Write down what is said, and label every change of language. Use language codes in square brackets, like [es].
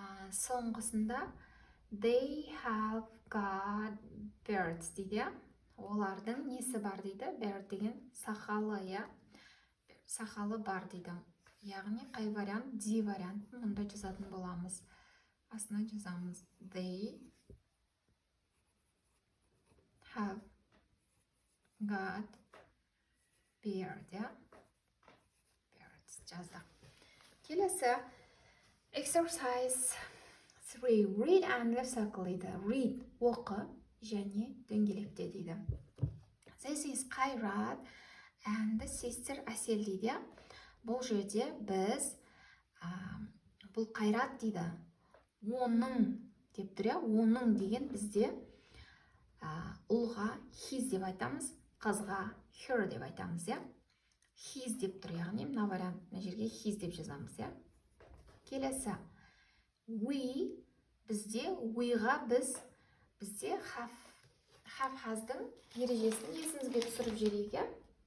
[kk] Соңғысында [en] they have got birds [kk] дейді. Олардың несі бар дейді? Bird деген сақалы, иә? Сақалы бар дейді. Яғни қай вариант? D вариантын мұнда жазатын боламыз. Астына жазамыз. [en] They have got beard, [kk] иә? Birds жаздық. Келесі exercise 3. [en] Read and circle [kk] дейді. Read оқы және дөңгелекте дейді. [en] This is Қайрат and sister Әсел [kk] дейді. Бұл жерде біз бұл Қайрат дейді. Оның деп тұр, оның деген бізде ұлға his деп айтамыз, қызға her деп айтамыз, his деп тұр, яғни мына вариант, мына жерге his деп жазамыз, келесі we, бізде we-ға бізде have has-дың ережесін есіңізге түсіріп жіберейік.